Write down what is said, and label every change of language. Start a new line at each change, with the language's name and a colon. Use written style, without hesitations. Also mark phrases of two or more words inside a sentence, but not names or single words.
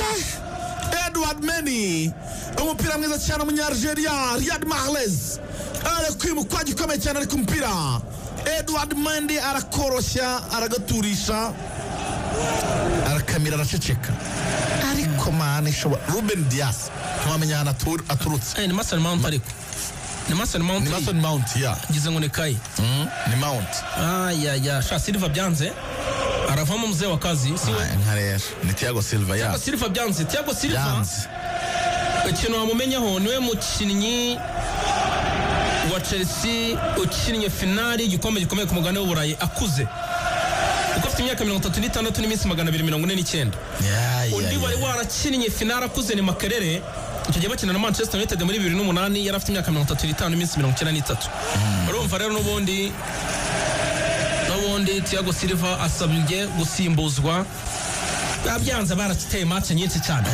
Kinyarwanda: Edouard Mendy umupira mwiza cyane umunyargeria Riyad Mahrez arakwimukwa gikomeye cyane ariko umupira Edouard Mendy arakoroshya aragaturisha arakamira araceceka ariko mani shobora Ruben Dias ntiwamenya ahantu aturutse ni Mason Mount ariko ni Mason Mount ya ngize ngo ni Kai ni Mount sha Silva byanze aravamo
Swahili: mzee wa kazi siwe
Kinyarwanda: nkarera ni Thiago Silva ya Thiago Silva byanze ikintu wamumenyaho niwe mukinnyi wa Chelsea ukinnye finali igikombe gikomeye ku mugabane w'Uburayi akuze kuko afite imyaka 36 n'iminsi 249 undi wari warakinnye finali akuze ni Makelele icyo gihe bakina na Manchester United muri 2008 yari afite imyaka 35 n'iminsi 93 urumva rero n'ubundi Thiago Silva asabye gusimbuzwa babyanze barateye match nyinshi cyane